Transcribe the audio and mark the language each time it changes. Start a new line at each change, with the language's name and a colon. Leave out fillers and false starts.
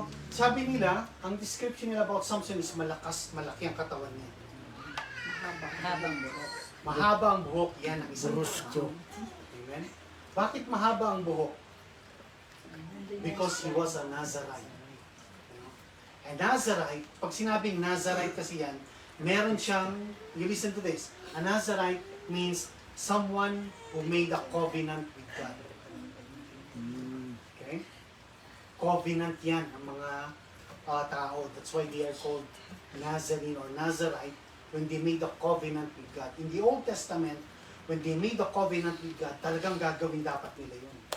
Filipino: Sabi nila, ang description nila about Samson is malaki ang katawan niya. Habang buhok. Mahaba ang buhok, yan ang isang Brusko. Amen? Bakit mahaba ang buhok?
English: Because he was a Nazarite. And Nazarite,
Filipino: pag sinabing Nazarite kasi yan, meron siyang,
English: you listen to this, a Nazarite means someone who made a covenant with God. Okay?
Filipino: Covenant yan ang mga tao.
English: That's why they are called Nazarene or Nazarite when they made a covenant with God. In the Old Testament, when they made a covenant with God,
Filipino: talagang gagawin dapat nila yun.